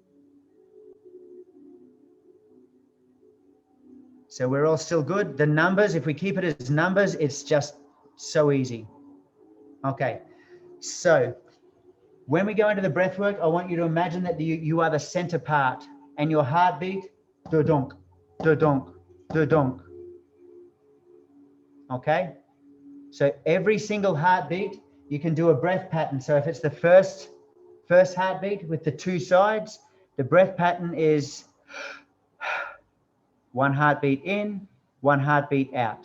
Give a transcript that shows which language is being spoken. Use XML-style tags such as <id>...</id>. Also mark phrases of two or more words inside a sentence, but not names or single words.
<en>So we're all still good. The numbers, if we keep it as numbers, it's just so easy. Okay, so when we go into the breath work, I want you to imagine that you are the center part, and your heartbeat, do-donk, do-donk, do-donk. Okay, so every single heartbeat, you can do a breath pattern. So if it's the first heartbeat with the 2 sides, the breath pattern is 1 heartbeat in, 1 heartbeat out.</en>